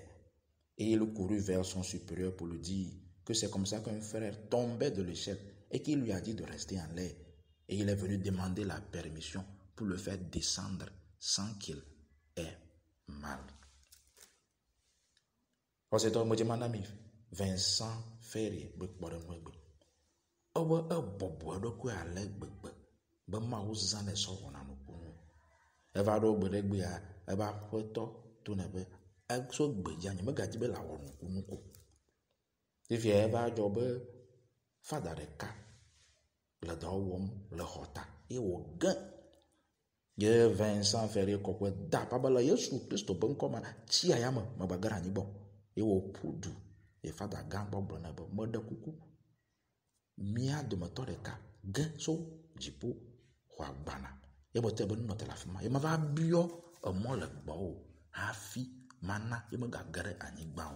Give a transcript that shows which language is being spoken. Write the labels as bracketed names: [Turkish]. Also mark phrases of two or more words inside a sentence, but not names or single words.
[French] Et il courut vers son supérieur pour lui dire que c'est comme ça qu'un frère tombait de l'échelle et qu'il lui a dit de rester en l'air. Et il est venu demander la permission pour le faire descendre sans qu'il ait mal. C'est toi, mon ami, Vincent Ferrier, [Ewe] eva ɖo gbe ɖe gbea ebe aƒetɔ to ne be etso gbedza nye megadi be la wɔ nuku fifia eva dzɔ be fada ɖeka le dɔ wɔm le xɔ ta eye wògẽ ye Vincent Ferrier kɔƒe da apa be le Yesu Kristo be ŋkɔ me tsi ayame megbage ɖe anyigba ye wòƒu du ye fada gã gbɔ gblɔ ne be meɖe kuku mía dometɔ ɖeka gẽ tso dziƒo xɔ agbana ye bete be nunɔte le afi ma ye mava biɔ emɔ le gbɔwò hafi mana ye megage ɖe anyigba o.